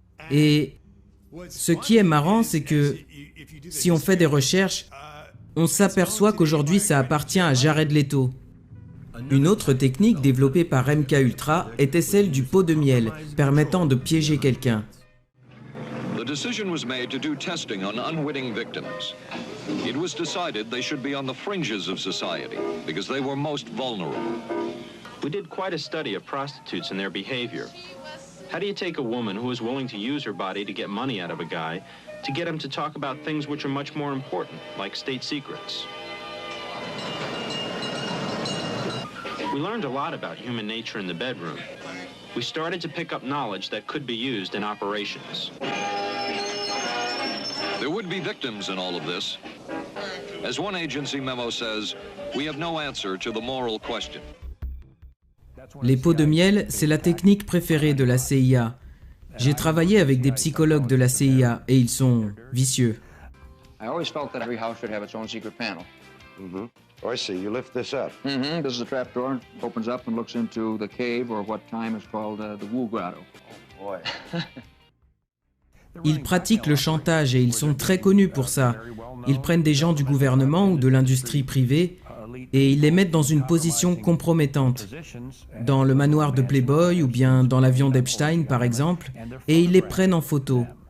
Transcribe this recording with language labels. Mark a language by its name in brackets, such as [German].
[French] Et ce qui est marrant, c'est que si on fait des recherches, on s'aperçoit qu'aujourd'hui ça appartient à Jared Leto. Une autre technique développée par MKUltra était celle du pot de miel, permettant de piéger quelqu'un. [English] The decision was made to do testing on unwitting victims. It was decided they should be on the fringes of society because they were most vulnerable. We did quite a study of prostitutes and their behavior. How do you take a woman who is willing to use her body to get money out of a guy to get him to talk about things which are much more important, like state secrets. We learned a lot about human nature in the bedroom. We started to pick up knowledge that could be used in operations. There would be victims in all of this. As one agency memo says, we have no answer to the moral question. [French] Les pots de miel, c'est la technique préférée de la CIA. J'ai travaillé avec des psychologues de la CIA et ils sont vicieux. [English] I always felt that every house should have its own secret panel. Oh, I see. You lift this up. This is a trap door. Opens up and looks into the cave, or what time is called the Wu Grotto. Oh, boy. [French] Ils pratiquent le chantage et ils sont très connus pour ça. Ils prennent des gens du gouvernement ou de l'industrie privée et ils les mettent dans une position compromettante, dans le manoir de Playboy ou bien dans l'avion d'Epstein par exemple, et ils les prennent en photo.